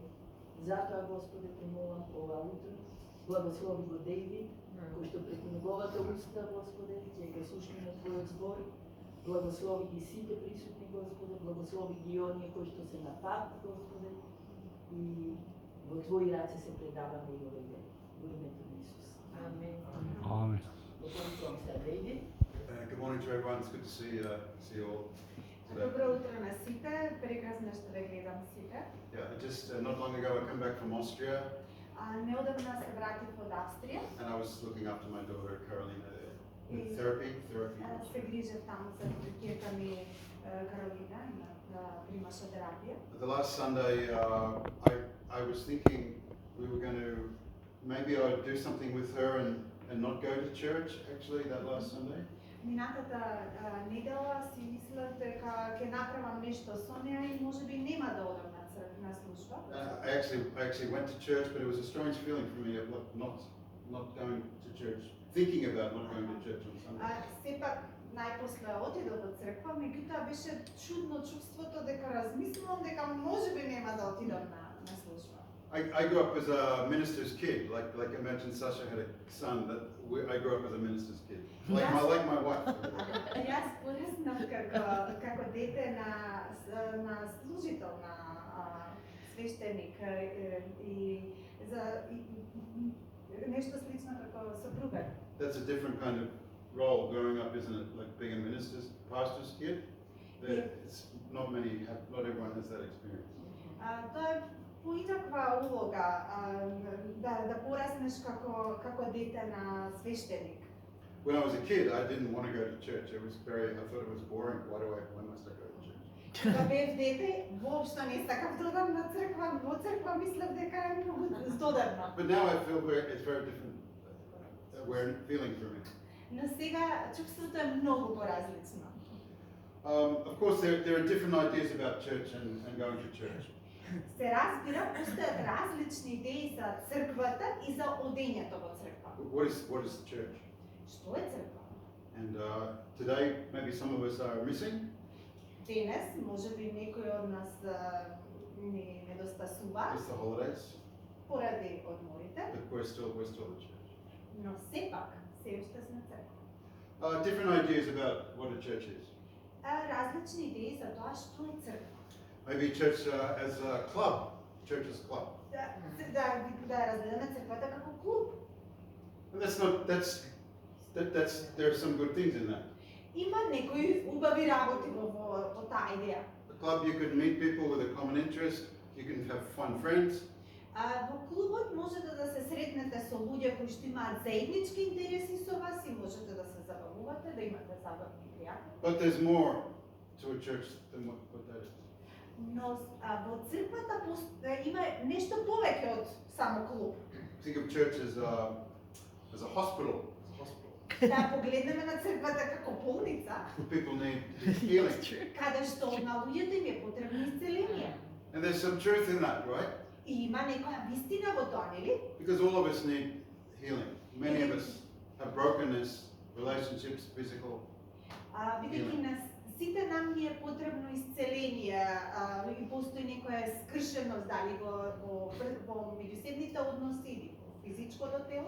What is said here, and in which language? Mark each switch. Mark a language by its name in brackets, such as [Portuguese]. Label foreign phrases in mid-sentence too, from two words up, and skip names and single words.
[Macedonian] Затоа, Господе, те молам ова утро, благослови го Дејвид, кој што преку неговата уста, Господе, ќе го слушнеме Твојот збор, благослови ги сите присутни, Господе, благослови ги оние кои што се на пат, Господе, и во Твои раце се предаваме и овој ден, во името на Исус. Амен. [English] Amen. Good morning to everyone. It's good to see you all today. [Macedonian] Добро утро на сите, прекрасно што ве гледам сите. [English] Yeah, just not long ago I came back from Austria, [Macedonian] Неодамна се вратив од Австрија. [English] and I was looking after my daughter Carolina there. [Macedonian] И [English] Therapy. [Macedonian] се грижев таму за дечката ми Каролина, да примаше терапија. [English] The last Sunday I was thinking we were going to maybe I'd do something with her and not go to church actually that last Sunday. [Macedonian] Минатата недела си мислев дека ќе направам нешто со неа и можеби нема да одам на служба. [English] I actually went to church, but it was a strange feeling for me of not going to church, thinking about not going to church on Sunday. [Macedonian] Сепак најпосле отидов до црква, меѓутоа беше чудно чувството дека размислувам дека можеби нема да отидам на служба. [English] I grew up as a minister's kid. Like imagine Sasha had a son I grew up as a minister's kid. Like my wife. [Macedonian] Јас пораснав како дете на служител, на свештеник и за нешто слично како сопруга. [English] That's a different kind of role growing up, isn't it? Like being a pastor's kid. It's not everyone has that experience. [Macedonian] Тоа е поинаква улога да пораснеш како дете на свештеник. [English] When I was a kid, I didn't want to go to church. I thought it was boring. Why must I go to church? [Macedonian] Кога бев дете, воопшто не сакав да одам на црква, во црква мислев дека е многу здодевно. [English] But now I feel it's very different feeling for me. [Macedonian] Но сега чувството е многу поразлично. [English] Of course, there are different ideas about church and going to church. [Macedonian] Се разбира, постојат различни идеи за црквата и за одењето во црква. [English] What is church? [Macedonian] Што е црква? [English] And today, maybe some of us are missing. [Macedonian] Денес, можеби некои од нас ни недостасува. [English] It's the holidays. [Macedonian] Поради одморите. [English] But we're still the church. [Macedonian] Но сепак, се уште сме црква. [English] Different ideas about what a church is. [Macedonian] Различни идеи за тоа што е црква. [English] Maybe church as a club. Church as a club. [Macedonian] Да разгледаме црквата како клуб. [English] And there are some good things in that. [Macedonian] Има некои убави работи во таа идеја. [English] A club, you could meet people with a common interest. You can have fun friends. [Macedonian] Во клубот можете да се сретнете со луѓе кои што имаат заеднички интереси со вас и можете да се забавувате, да имате забавни пријатели. [English] But there's more to a church than what that is. [Macedonian] Но во црквата има нешто повеќе од само клуб. [English] Think of church as a hospital. [Macedonian] Да погледнеме на црквата како болница. [English] People need healing. [Macedonian] Каде што на луѓето им е потребно исцеление. [English] And there's some truth in that, right? [Macedonian] И има некоја вистина во тоа, нели? [English] Because all of us need healing. Many of us have brokenness, relationships, physical. [Macedonian] Бидејќи на сите нам ни е потребно исцеление и постои некоја скршеност дали во меѓусебните односи или во физичкото тело.